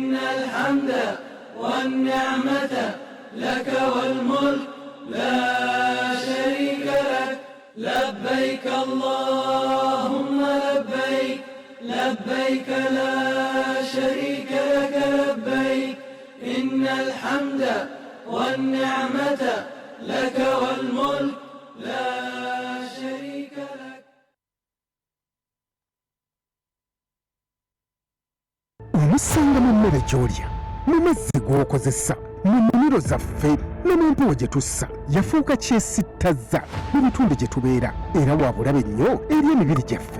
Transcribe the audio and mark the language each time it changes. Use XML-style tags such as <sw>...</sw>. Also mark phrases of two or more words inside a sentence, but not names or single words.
<ar>إن الحمد والنعمة لك والملك لا شريك لك لبيك اللهم لبيك لبيك لا شريك لك لبيك إن الحمد والنعمة لك والملك لا شريك لك.</ar> <lg>Omusanga mu mmere gy'olya, mu mazzi g'okozesa, mu nnimiro zaffe ne mu mpewo gye tussa yafuuka kyesittaza mu bitundu gye tubeera era waabulabe nnyo eri emibiri gyaffe.</lg>